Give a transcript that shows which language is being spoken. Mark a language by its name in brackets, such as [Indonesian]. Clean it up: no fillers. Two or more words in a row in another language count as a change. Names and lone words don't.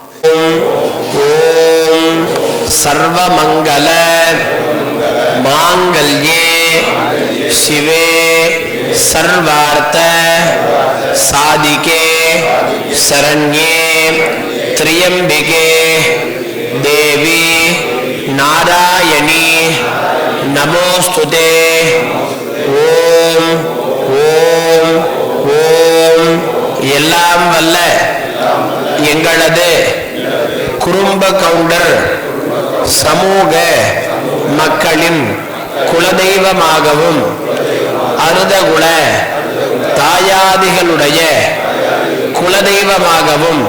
[Sanskrit] सर्वमङ्गल माङ्गल्ये शिवे सर्वार्थ साधिके शरण्ये त्र्यम्बिके देवी नारायणी नमोस्तुते ओम ओम ओम [Tamil] எல்லாம் வல்ல எங்களது குறும்ப கவுண்டர் சமூக மக்களின் குலதெய்வமாகவும் அருதகுல தாயாதிகளுடைய குலதெய்வமாகவும்